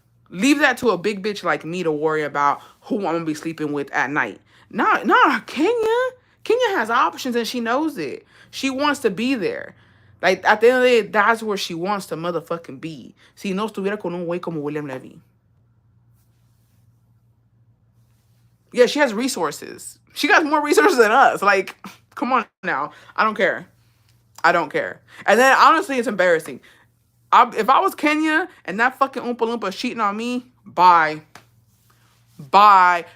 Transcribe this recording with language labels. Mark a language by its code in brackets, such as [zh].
[en] Leave that to a big bitch like me to worry about who I'm gonna be sleeping with at night. Nah, Kenya. Kenya has options and she knows it. She wants to be there. Like, at the end of the day, that's where she wants to motherfucking be. [es] Si no estuviera con un güey como William Levy. [en] Yeah, she has resources. She got more resources than us. Like, come on now. I don't care. I don't care. And then, honestly, it's embarrassing. If I was Kenya and that fucking Oompa Loompa cheating on me, bye. Bye.